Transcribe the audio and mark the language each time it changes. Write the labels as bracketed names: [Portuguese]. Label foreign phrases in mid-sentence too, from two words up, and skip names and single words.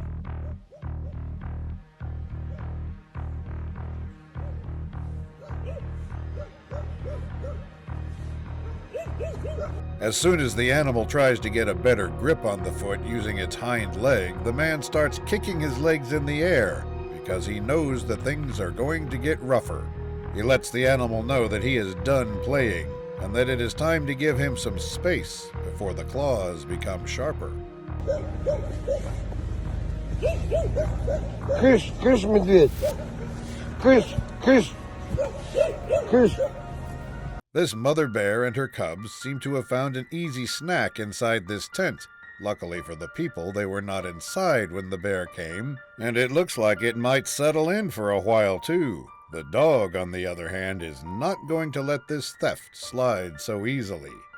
[English] As soon as the animal tries to get a better grip on the foot using its hind leg, the man starts kicking his legs in the air because he knows that things are going to get rougher. He lets the animal know that he is done playing and that it is time to give him some space before the claws become sharper. [Russian] Кыш, кыш, медведь! Кыш, кыш, кыш! [English] This mother bear and her cubs seem to have found an easy snack inside this tent. Luckily for the people, they were not inside when the bear came, and it looks like it might settle in for a while too. The dog, on the other hand, is not going to let this theft slide so easily.